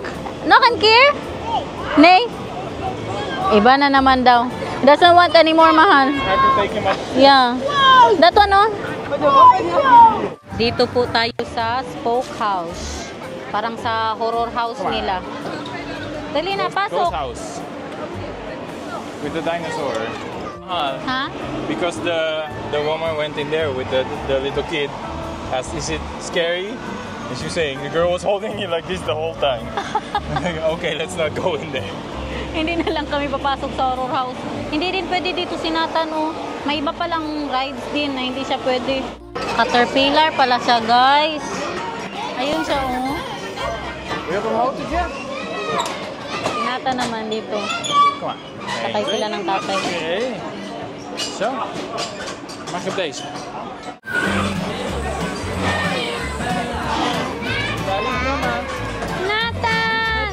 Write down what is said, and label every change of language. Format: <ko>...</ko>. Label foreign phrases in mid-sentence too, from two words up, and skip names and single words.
<tl>Knock and care? Nay? Iba na naman daw.</tl> <en>Doesn't want anymore, Mahal. I have to take him up. Yeah. That one, oh.</en> <tl>Dito po tayo sa Spoke House. Parang sa horror house nila. Dali na,</tl> <en>Ghost</en> <tl>pasok.</tl> <en>house. With the dinosaur.</en> <tl>Ha?</tl> <en>Because the woman went in there with the little kid. Is it scary? And she's saying the girl was holding it like this the whole time. Okay, let's not go in there.</en> <tl>Hindi na lang kami papasok sa horror house. Hindi din pwede dito si Nathan, oh. May iba palang rides din na hindi siya pwede. Caterpillar pala siya, guys. Ayun siya, oh.</tl> <en>We have a motor jet.</en> <tl>Si Nathan naman dito.</tl> <nl>Kom maar.</nl> <tl>Sakay sila ng tatay.</tl> <nl>Okay. Zo. Mag op deze.</nl> <tl>Nathan!</tl>